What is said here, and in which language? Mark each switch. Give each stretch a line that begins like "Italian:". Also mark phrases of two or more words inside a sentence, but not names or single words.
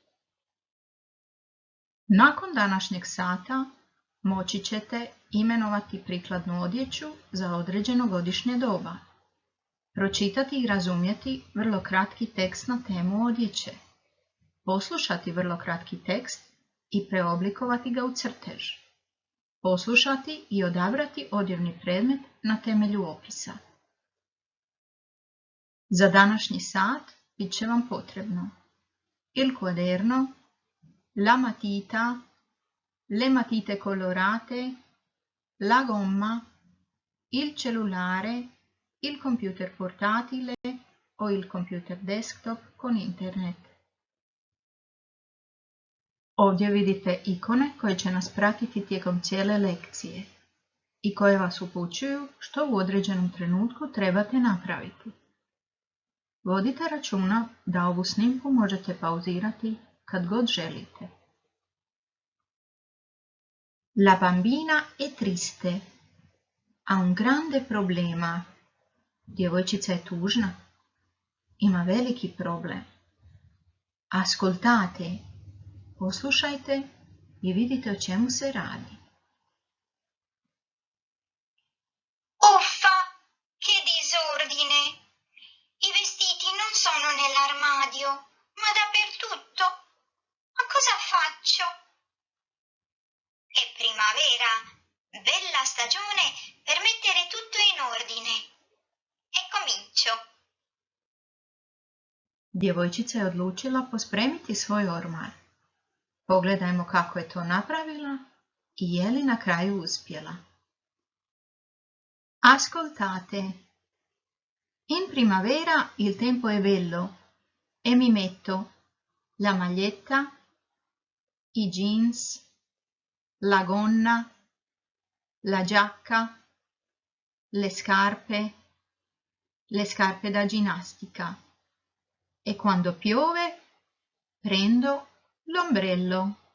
Croatian: Nakon današnjeg sata moći ćete imenovati prikladnu odjeću za određeno godišnje doba, pročitati i razumjeti vrlo kratki tekst na temu odjeće, poslušati vrlo kratki tekst i preoblikovati ga u crtež, poslušati i odabrati odjevni predmet na temelju opisa. Za današnji sat bit će vam potrebno
Italian: il quaderno, la matita, le matite colorate, la gomma, il cellulare, il computer portatile o il computer desktop con internet.
Croatian: Ovdje vidite ikone koje će nas pratiti tijekom cijele lekcije i koje vas upućuju što u određenom trenutku trebate napraviti. Vodite računa da ovu snimku možete pauzirati kad god želite.
Italian: La bambina è triste. Ha un grande problema.
Croatian: Djevojčica je tužna. Ima veliki problem. Ascoltate, poslušajte i vidite o čemu se radi.
Italian: Uffa, che disordine! I vestiti non sono nell'armadio, ma dappertutto. Ma cosa faccio? È primavera, bella stagione per mettere tutto in ordine. E comincio.
Croatian: Djevojčica je odlučila pospremiti svoj ormar. Pogledajmo kako je to napravila i je li na kraju uspjela.
Italian: Ascoltate. In primavera il tempo è bello e mi metto la maglietta, i jeans, la gonna, la giacca, le scarpe da ginnastica e quando piove prendo l'ombrello.